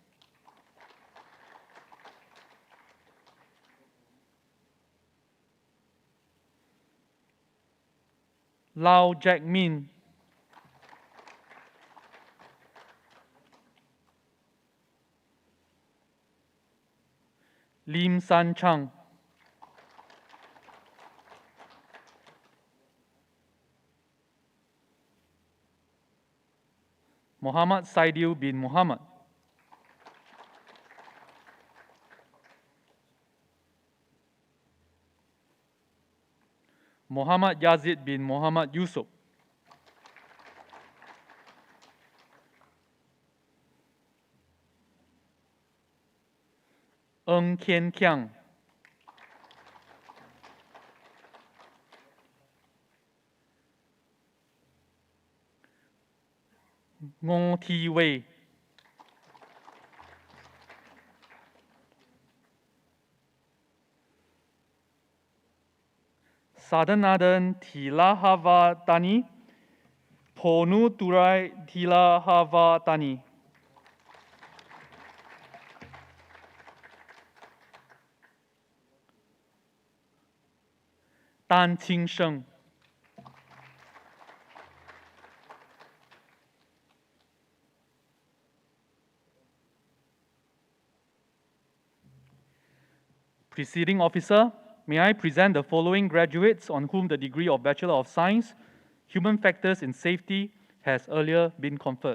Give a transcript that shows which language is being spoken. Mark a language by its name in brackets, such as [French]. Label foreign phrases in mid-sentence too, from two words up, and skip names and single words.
[English] Lau Jack Min, Lim San Chang, Muhammad Saidil bin Muhammad, Muhammad Yazid bin Muhammad Yusuf, Ng Kian Kiang, Ngô Thi Wei, Sadanathan Thilahavatani, Ponu Turai Thilahavatani, Tan Qing Sheng, Preceding officer, may I present the following graduates on whom the degree of Bachelor of Science, Human Factors in Safety has earlier been conferred.